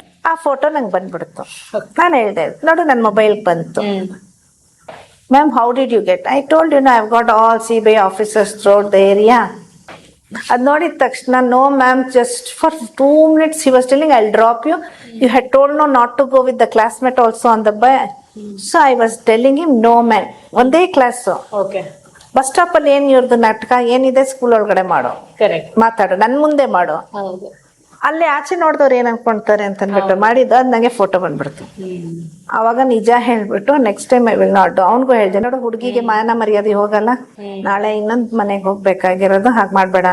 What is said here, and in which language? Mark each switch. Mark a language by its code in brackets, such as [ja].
[kn] ಆ ಫೋಟೋ ನಂಗೆ ಬಂದ್ಬಿಡ್ತು. ನಾನು ಹೇಳ್ದೆ, ನೋಡು ನನ್ನ ಮೊಬೈಲ್ ಬಂತು. [en] Ma'am how did you get? I told you, I have got all CBI officers throughout the area. [kn] ಅದ್ ನೋಡಿದ ತಕ್ಷಣ, [en] No ma'am, just for 2 minutes he was telling I'll drop you. You had told no not to go with the classmate also on the bus. So I was telling him no man, [kn] ಒಂದೇ class. Bus stop ಅಲ್ಲಿ ಏನ್ ಇವ್ರದ್ದು ನಾಟಕ ಏನಿದೆ, school ಒಳಗಡೆ ಮಾಡೋ, ಮಾತಾಡೋ, ನನ್ ಮುಂದೆ ಮಾಡೋ. ಅಲ್ಲಿ ಆಚೆ ನೋಡಿದವ್ರು ಏನ್ ಅನ್ಕೊಂತಾರೆ ಅಂತ ಅಂದ್ಬಿಟ್ಟು ಮಾಡಿದ್ದು, ಅದ್ ನಂಗೆ ಫೋಟೋ ಬಂದ್ಬಿಡ್ತು. ಅವಾಗ ನಿಜ ಹೇಳ್ಬಿಟ್ಟು [en] Next time I will not. [kn] ಅವ್ನಿಗೂ ಹೇಳ್ದೆ, ನೋಡು ಹುಡುಗಿಗೆ ಮಾನ ಮರ್ಯಾದೆ ಹೋಗಲ್ಲ, ನಾಳೆ ಇನ್ನೊಂದ್ ಮನೆಗೆ ಹೋಗ್ಬೇಕಾಗಿರೋದು, ಹಾಗೆ ಮಾಡ್ಬೇಡ